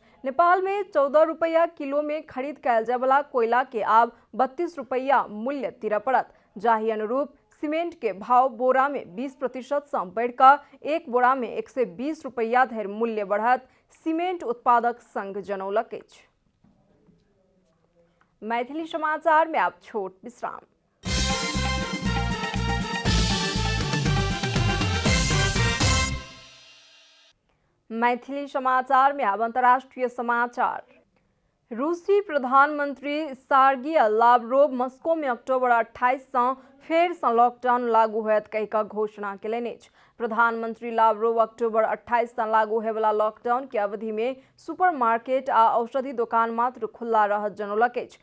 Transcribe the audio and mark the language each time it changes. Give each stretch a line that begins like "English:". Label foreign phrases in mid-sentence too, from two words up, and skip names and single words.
Maithili: नेपाल में 14 रुपया किलो में खरीद कयल जाय वाला कोयला के आब 32 रुपया मूल्य तीरय पड़त, जाहि अनुरूप सीमेंट के भाव बोरा में 20% से बढ़कर एक बोरा में 120 रुपया धरि मूल्य बढ़त, सीमेंट उत्पादक संघ जनौलक अछि। मैथिली समाचार में आप छोट विश्राम। मैथिली समाचार में अब अंतर्राष्ट्रीय समाचार। रूसी प्रधानमंत्री सर्गेई लावरोव मस्को में अक्टूबर 28 से फेर से लॉकडाउन लागू होयत कहिकऽ घोषणा केलनि अछि। प्रधानमंत्री लावरोव अक्टूबर 28 से लागू होय वाला लॉकडाउन के अवधि में सुपरमार्केट आ औषधि दुकान मात्र खुला रहत जनौलक अछि।